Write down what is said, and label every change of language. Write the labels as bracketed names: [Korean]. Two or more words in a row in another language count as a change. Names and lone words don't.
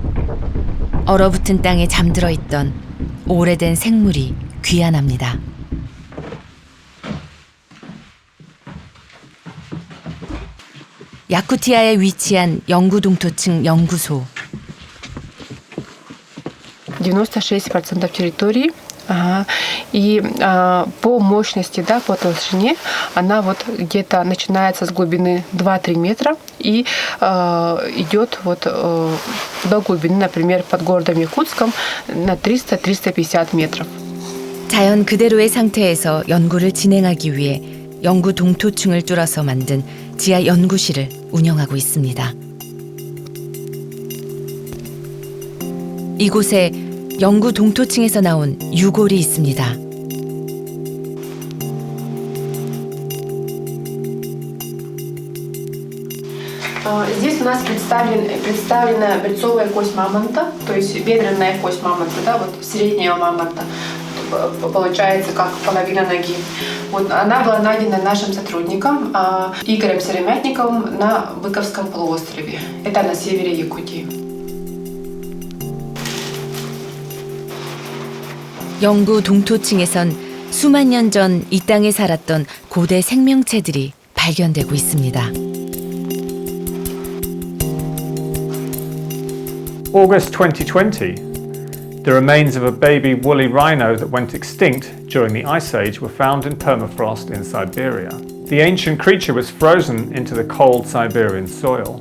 [Korean] 얼어붙은 땅에 잠들어 있던 오래된 생물이 귀환합니다. 야쿠티아에 위치한 영구 동토층 연구소. [Russian] 96% территории. И по мощности, да, по толщине, она вот где-то начинается с глубины 2-3 метра и идет вот до глубины, например, под городом Якутском на 300-350 метров. [Korean] 자연 그대로의 상태에서 연구를 진행하기 위해 영구 동토층을 뚫어서 만든 지하 연구실을 운영하고 있습니다. 이곳에 영구 동토층에서 나온 유골이 있습니다. [Russian] Здесь у нас представлена берцовая кость мамонта, то есть бедренная кость мамонта, да, вот среднего мамонта, получается как половина ноги. Вот она была найдена нашим сотрудником Игорем Серемятниковым на Быковском полуострове. Это на севере Якутии. [Korean] 영구 동토층에선 수만 년 전 이 땅에 살았던 고대 생명체들이 발견되고 있습니다. [English] August 2020. The remains of a baby woolly rhino that went extinct during the Ice Age were found in permafrost in Siberia. The ancient creature was frozen into the cold Siberian soil.